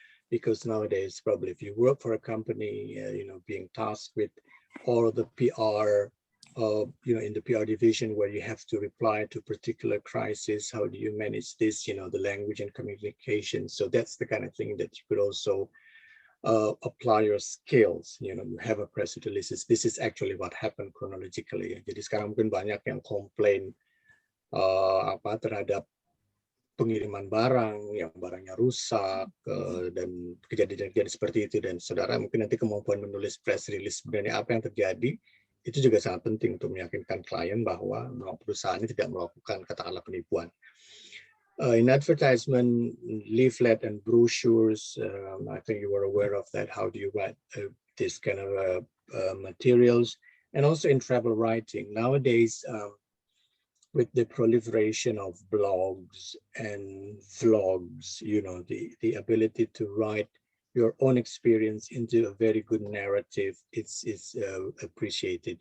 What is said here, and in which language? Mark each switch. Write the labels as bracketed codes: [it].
[en] Because nowadays, probably if you work for a company, being tasked with all the PR, in the PR division where you have to reply to particular crisis, how do you manage this, the language and communication. So that's the kind of thing that you could also apply your skills. You have a press releases. This is actually what happened chronologically. [id] Jadi sekarang mungkin banyak yang komplain terhadap pengiriman barang, yang barangnya rusak, dan kejadian-kejadian seperti itu. Dan saudara mungkin nanti kemampuan menulis press release sebenarnya apa yang terjadi, itu juga sangat penting untuk meyakinkan klien bahwa perusahaannya tidak melakukan katakanlah penipuan. [en] In advertisement, leaflet and brochures, I think you were aware of that. How do you write this kind of materials? And also in travel writing. Nowadays, with the proliferation of blogs and vlogs, the ability to write your own experience into a very good narrative, it's appreciated.